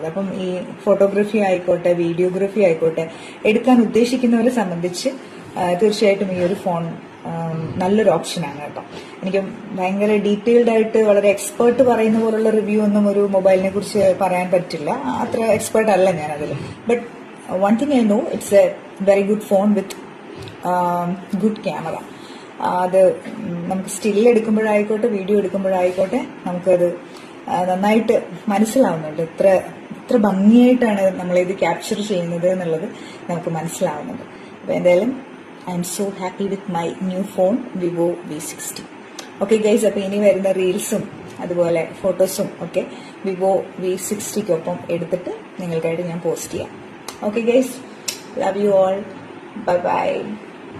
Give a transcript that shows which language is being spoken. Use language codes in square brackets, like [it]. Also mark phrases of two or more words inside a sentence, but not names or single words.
[ml] അപ്പം ഈ ഫോട്ടോഗ്രാഫി ആയിക്കോട്ടെ, വീഡിയോഗ്രാഫി ആയിക്കോട്ടെ, എടുക്കാൻ ഉദ്ദേശിക്കുന്നവരെ സംബന്ധിച്ച് തീർച്ചയായിട്ടും ഈ ഒരു ഫോൺ നല്ലൊരു ഓപ്ഷനാണ് കേട്ടോ. എനിക്ക് ഭയങ്കര ഡീറ്റെയിൽഡ് ആയിട്ട് വളരെ എക്സ്പേർട്ട് പറയുന്ന പോലുള്ള റിവ്യൂ ഒന്നും ഒരു മൊബൈലിനെ കുറിച്ച് പറയാൻ പറ്റില്ല, അത്ര എക്സ്പേർട്ട് അല്ല ഞാൻ അതിൽ. [en] But one thing I know, it's a very good phone with good camera. [ml] അത് നമുക്ക് സ്റ്റിൽ എടുക്കുമ്പോഴായിക്കോട്ടെ, വീഡിയോ എടുക്കുമ്പോഴായിക്കോട്ടെ, നമുക്കത് നന്നായിട്ട് മനസ്സിലാവുന്നുണ്ട്. ഇത്ര ഭംഗിയായിട്ടാണ് നമ്മളിത് ക്യാപ്ചർ ചെയ്യുന്നത് എന്നുള്ളത് നമുക്ക് മനസ്സിലാവുന്നുണ്ട്. അപ്പോൾ എന്തായാലും [en] I am so happy with my new phone Vivo V60. okay guys, [ml] അപ്പോൾ ഇനി വരുന്ന റീൽസും അതുപോലെ ഫോട്ടോസും ഒക്കെ വിവോ V60 എടുത്തിട്ട് നിങ്ങൾക്കായിട്ട് ഞാൻ പോസ്റ്റ് ചെയ്യാം. [en] okay guys, love you all, bye bye.